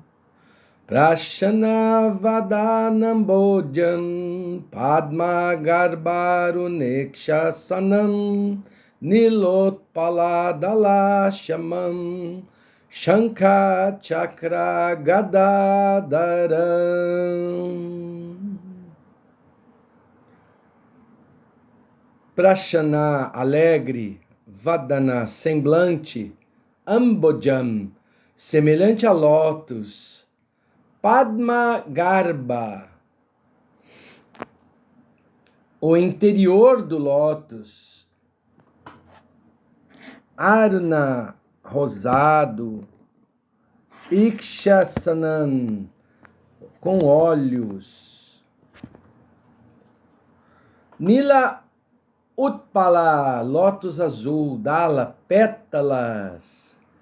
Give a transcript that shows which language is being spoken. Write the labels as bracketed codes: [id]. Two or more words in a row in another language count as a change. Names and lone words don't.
[sa] प्रसन्नवदनाम् भोजं पद्म गर्भारुणेक्षणम् नीलोत्पलदल शङ्ख चक्र गदाधरम्. [pt] Prashana, alegre, Vadana, semblante, Ambojam, semelhante a lótus, [sa] पद्म गर्भ, [pt] o interior do lótus, Aruna, rosado, Ikshasanan, com olhos, [sa] नील उत्पल, [pt] lótus azul, Dala, pétalas,